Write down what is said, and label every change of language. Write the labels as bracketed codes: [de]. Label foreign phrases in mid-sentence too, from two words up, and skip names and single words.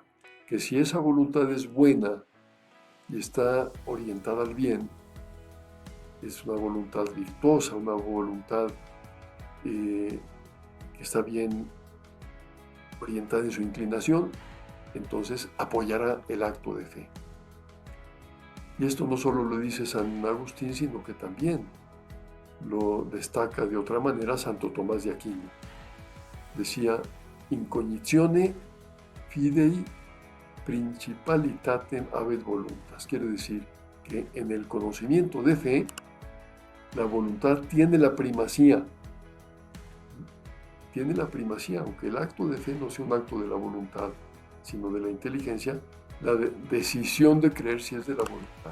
[es] Que si esa voluntad es buena y está orientada al bien, es una voluntad virtuosa, una voluntad que está bien orientada en su inclinación, entonces apoyará el acto de fe. Y esto no solo lo dice San Agustín, sino que también lo destaca de otra manera Santo Tomás de Aquino. Decía, [la] in cognizione fidei principalitatem habet voluntas. [es] Quiere decir que en el conocimiento de fe, la voluntad tiene la primacía. Tiene la primacía, aunque el acto de fe no sea un acto de la voluntad, sino de la inteligencia, la decisión de creer sí es de la voluntad.